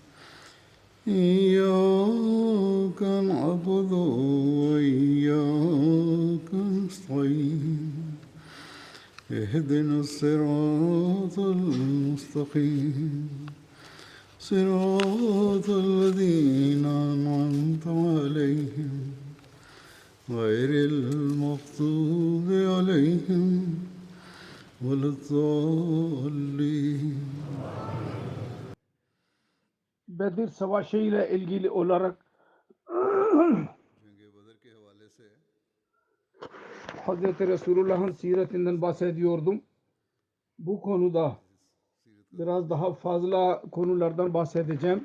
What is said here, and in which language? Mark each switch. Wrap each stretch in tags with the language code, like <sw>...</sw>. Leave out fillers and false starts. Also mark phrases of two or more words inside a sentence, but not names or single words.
<ar>إياك نعبد وإياك نستعين اهدنا الصراط المستقيم صراط الذين أنعمت عليهم غير المغضوب عليهم ولا الضالين.</ar> <tr>Bedir Savaşı ile ilgili olarak Hz. Resulullah'ın siretinden bahsediyordum. Bu konuda biraz daha fazla konulardan bahsedeceğim.</tr>